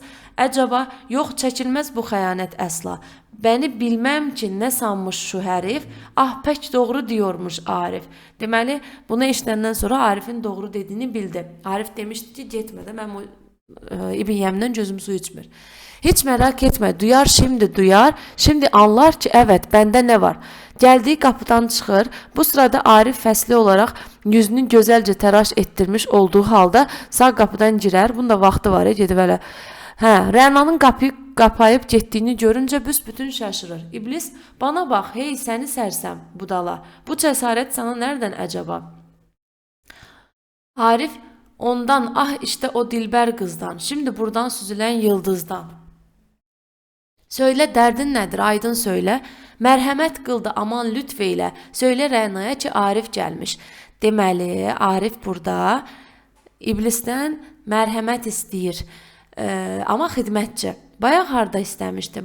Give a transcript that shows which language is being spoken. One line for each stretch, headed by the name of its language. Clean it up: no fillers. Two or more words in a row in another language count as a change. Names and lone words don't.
Azerbaijani: Əcəba, yox çəkilməz bu xəyanət əsla.
Turkish: Bəni bilməm ki, nə sanmış şu hərif. Ah, pək doğru diyormuş Arif.
Azerbaijani: Deməli, bunu eşidəndən sonra Arifin doğru dediyini bildi. Arif demişdi ki, getmədə mən o İbn Yəmindən gözüm su içmir.
Turkish: Hiç merak etme, duyar şimdi duyar. Şimdi anlar ki evet bende ne var. Geldiği kapıdan çıxır.
Azerbaijani: Bu sırada Arif fəsli olaraq yüzünü gözəlcə təraş etdirmiş olduğu halda sağ qapıdan girər. Bunda vaxtı var, gedib elə. Rənanın qapıyı qapayıb getdiyini görüncə büsbütün şaşırır.
Turkish: İblis, bana bax, hey səni sərsəm budala. Bu cəsarət sana nereden əcəba? Arif, ondan, ah işte o dilber kızdan, şimdi buradan süzülen yıldızdan.
Azerbaijani: Söylə dərdin nədir, aydın söylə. Mərhəmət qıldı, aman lütf eylə. Söylə Rənaya ki, Arif gəlmiş. Deməli, Arif burada İblisdən mərhəmət istəyir. Amma xidmətçi. Bayaq harda istəmişdi?